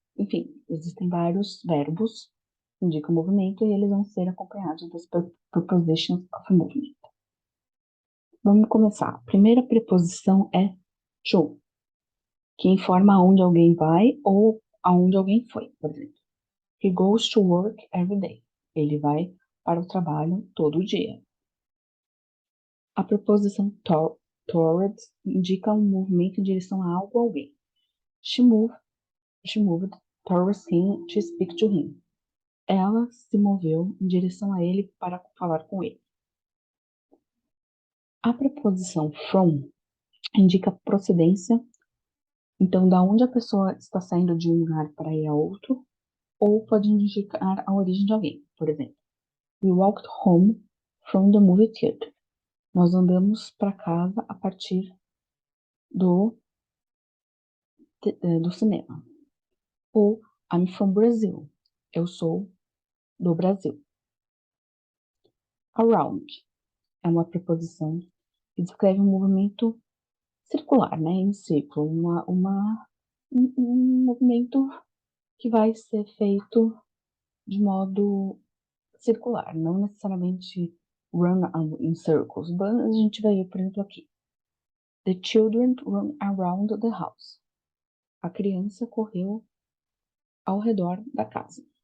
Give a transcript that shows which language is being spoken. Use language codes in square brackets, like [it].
[pt] Enfim, existem vários verbos que indicam movimento e eles vão ser acompanhados das prepositions of movement. Vamos começar. A primeira preposição é to, que informa aonde alguém vai ou aonde alguém foi, por exemplo. [en] He goes to work every day. [pt] Ele vai para o trabalho todo dia. A preposição towards indica um movimento em direção a algo ou alguém. [en] She moved towards him to speak to him. [pt] Ela se moveu em direção a ele para falar com ele. A preposição from indica procedência. Então, da onde a pessoa está saindo de um lugar para ir a outro, ou pode indicar a origem de alguém. Por exemplo, [en] we walked home from the movie theater. [pt] Nós andamos para casa a partir do cinema. Ou [en] I'm from Brazil. [pt] Eu sou do Brasil. Around é uma preposição que descreve um movimento circular, né, em círculo, um movimento que vai ser feito de modo circular, não necessariamente [en] run in circles, but [pt] a gente vai ver, por exemplo, aqui. [en] The children run around the house. [pt] A criança correu ao redor da casa.